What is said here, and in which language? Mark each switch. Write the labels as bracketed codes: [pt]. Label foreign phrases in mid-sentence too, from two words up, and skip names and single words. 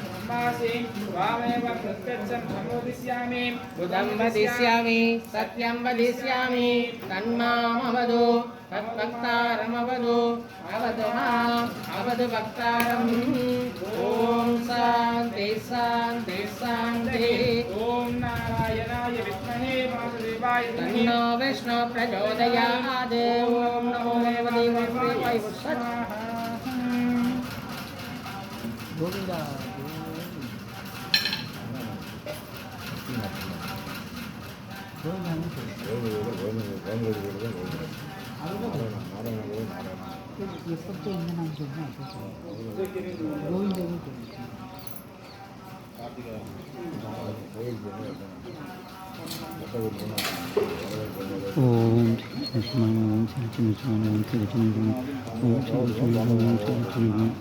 [sa] ब्रह्मासि वामेव प्रत्यक्षं समुदिष्यामि बुधं वदिष्यामि सत्यं वदिष्यामि तन्मामवदु तद्भक्तारमवदु अवतु माम् अवतु भक्तारम् ॐ शान्ति शान्ति शान्तिः ॐ नारायणाय विद्महे वासुदेवाय तन्नो विष्णु प्रचोदयात् ॐ नमो देवदेवाय स्वाहा गोविंदा [ta] எப்போ என்ன நான் சொன்னேன் கோவிந்தா ஓம் லட்சுமண ஓம் சிலட்சுமி ஓம் சிலட்சுமி ஓம் சிலட்சுமி ஓம் சிலட்சுமி